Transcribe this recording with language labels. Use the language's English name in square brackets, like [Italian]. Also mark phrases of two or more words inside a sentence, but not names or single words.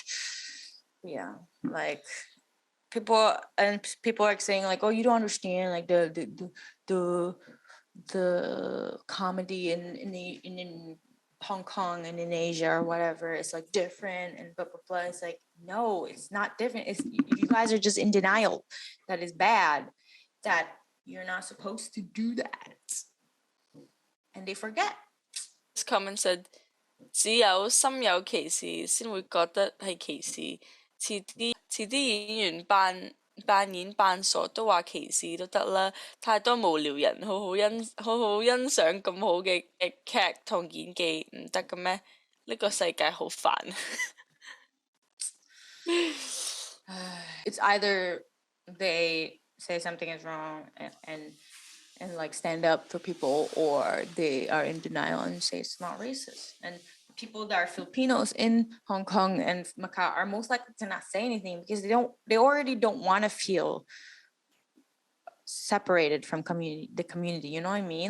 [English] Yeah, like people are saying like, oh, you don't understand, like the comedy in Hong Kong and in Asia or whatever, it's like different and blah blah blah. It's like, no, it's not different. It's, you guys are just in denial that is bad, that you're not supposed to do that, and they forget. This comment said, [Cantonese] 只有心有歧視先會覺得係歧視，遲啲演員扮演扮傻都話歧視都得啦，太多無聊人好好欣賞咁好嘅劇同演技唔得嘅咩？呢個世界好煩。 [English] It's either they say something is wrong and like stand up for people, or they are in denial and say it's not racist. And people that are Filipinos in Hong Kong and Macau are most likely to not say anything because they already don't want to feel separated from the community, you know what I mean?